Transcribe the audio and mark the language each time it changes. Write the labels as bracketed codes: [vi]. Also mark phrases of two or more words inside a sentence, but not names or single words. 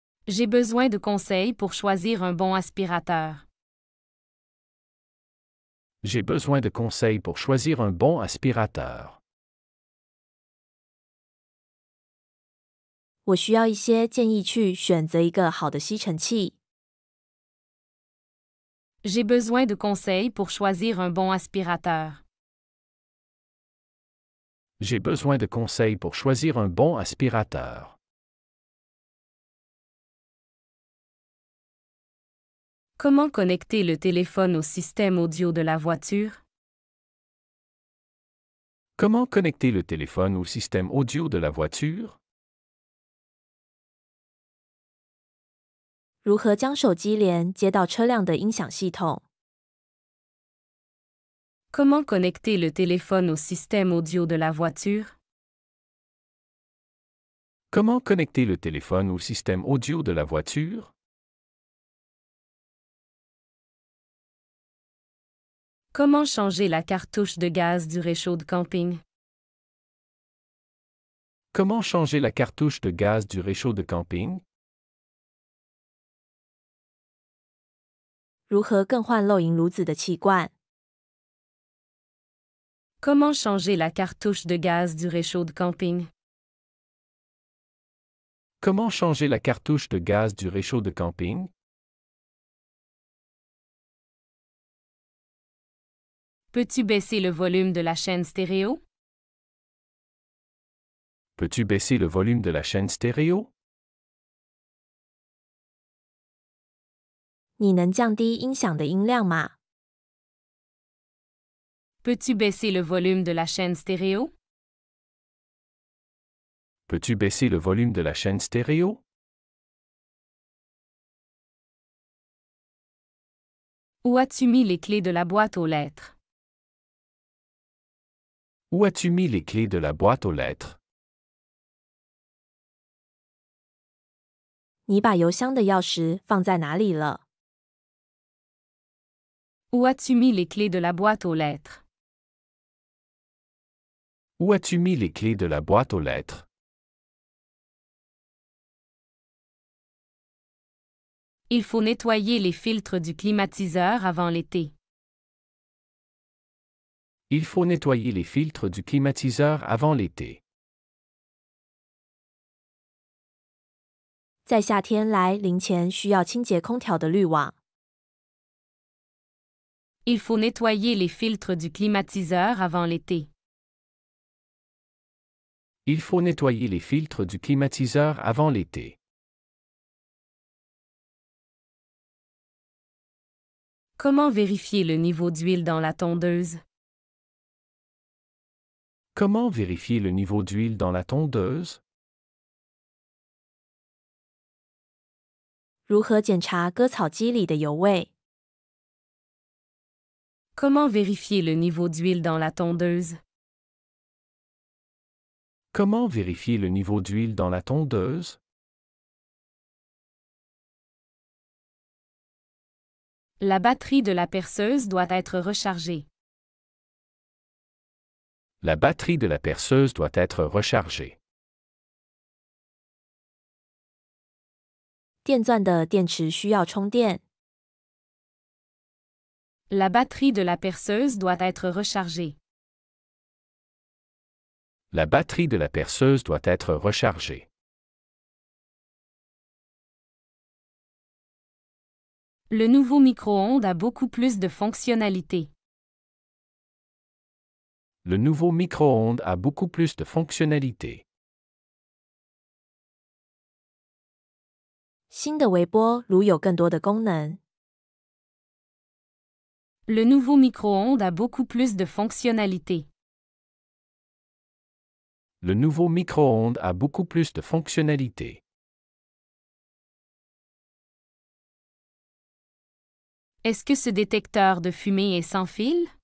[fr] J'ai besoin de conseils pour choisir un bon aspirateur. J'ai besoin de conseils pour choisir un bon aspirateur. [zh] 我需要一些建议去选择一个好的吸尘器。 [fr] J'ai besoin de conseils pour choisir un bon aspirateur. J'ai besoin de conseils pour choisir un bon aspirateur. Comment connecter le téléphone au système audio de la voiture? Comment connecter le téléphone au système audio de la voiture? [zh] 如何将手机连接到车辆的音响系统？ [fr] Comment connecter le téléphone au système audio de la voiture? Comment connecter le téléphone au système audio de la voiture? Comment changer la cartouche de gaz du réchaud de camping? Comment changer la cartouche de gaz du réchaud de camping? [zh] 如何更换漏银炉子的气罐？ [fr] Comment changer la cartouche de gaz du réchaud de camping? Comment changer la cartouche de gaz du réchaud de camping? Peux-tu baisser le volume de la chaîne stéréo? Peux-tu baisser le volume de la chaîne stéréo? [zh] 你能降低音响的音量吗？ [fr] Peux-tu baisser le volume de la chaîne stéréo? Peux-tu baisser le volume de la chaîne stéréo? Où as-tu mis les clés de la boîte aux lettres? Où as-tu mis les clés de la boîte aux lettres? [zh] 你把邮箱的钥匙放在哪里了？ [fr] Où as-tu mis les clés de la boîte aux lettres? Où as-tu mis les clés de la boîte aux lettres? Il faut nettoyer les filtres du climatiseur avant l'été. Il faut nettoyer les filtres du climatiseur avant l'été. [zh] 在夏天来临前需要清洁空调的滤网。 [fr] Il faut nettoyer les filtres du climatiseur avant l'été. Il faut nettoyer les filtres du climatiseur avant l'été. Comment vérifier le niveau d'huile dans la tondeuse? Comment vérifier le niveau d'huile dans la tondeuse? [zh] 如何检查割草机里的油味？ [fr] Comment vérifier le niveau d'huile dans la tondeuse? Comment vérifier le niveau d'huile dans la tondeuse? La batterie de la perceuse doit être rechargée. La batterie de la perceuse doit être rechargée. [zh] 电钻的电池需要充电。 [fr] La batterie de la perceuse doit être rechargée. La batterie de la perceuse doit être rechargée. Le nouveau micro-ondes a beaucoup plus de fonctionnalités. Le nouveau micro-ondes a beaucoup plus de fonctionnalités. [zh] 新的微波炉有更多的功能。 [fr] Le nouveau micro-ondes a beaucoup plus de fonctionnalités. Le nouveau micro-ondes a beaucoup plus de fonctionnalités. Est-ce que ce détecteur de fumée est sans fil?